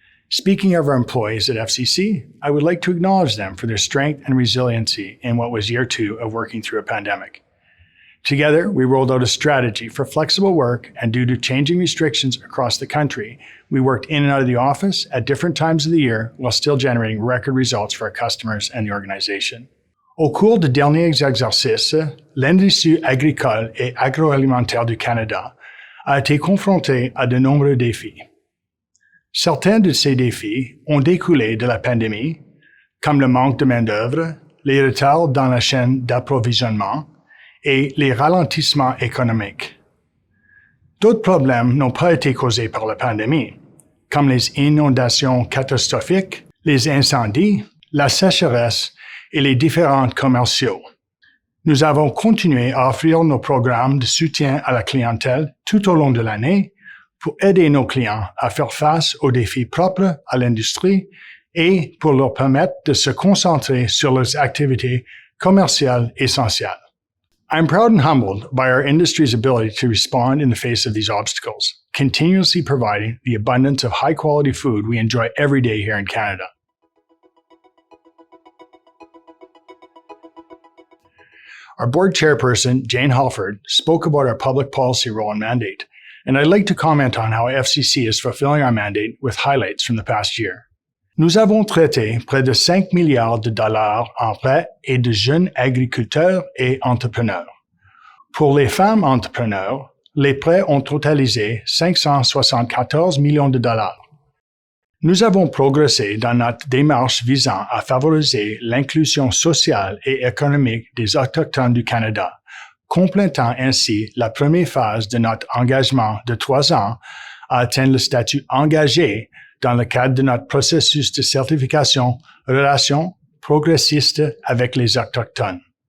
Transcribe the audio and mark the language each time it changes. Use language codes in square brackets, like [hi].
[en] Speaking of our employees at FCC, I would like to acknowledge them for their strength and resiliency in what was year 2 of working through a pandemic. Together, we rolled out a strategy for flexible work, and due to changing restrictions across the country, we worked in and out of the office at different times of the year while still generating record results for our customers and the organization. [fr] Au cours des derniers exercices, l'industrie agricole et agroalimentaire du Canada a été confrontée à de nombreux défis. Certains de ces défis ont découlé de la pandémie, comme le manque de main-d'œuvre, les retards dans la chaîne d'approvisionnement et les ralentissements économiques. D'autres problèmes n'ont pas été causés par la pandémie, comme les inondations catastrophiques, les incendies, la sécheresse et les différents commerciaux. Nous avons continué à offrir nos programmes de soutien à la clientèle tout au long de l'année pour aider nos clients à faire face aux défis propres à l'industrie et pour leur permettre de se concentrer sur leurs activités commerciales essentielles. [en] I'm proud and humbled by our industry's ability to respond in the face of these obstacles, continuously providing the abundance of high-quality food we enjoy every day here in Canada. Our board chairperson, Jane Halford, spoke about our public policy role and mandate, and I'd like to comment on how FCC is fulfilling our mandate with highlights from the past year. [fr] Nous avons traité près de 5 milliards de dollars en prêts et de jeunes agriculteurs et entrepreneurs. Pour les femmes entrepreneurs, les prêts ont totalisé 574 millions de dollars. Nous avons progressé dans notre démarche visant à favoriser l'inclusion sociale et économique des Autochtones du Canada, complétant ainsi la première phase de notre engagement de 3 ans à atteindre le statut engagé dans le cadre de notre processus de certification Relations progressistes avec les Autochtones.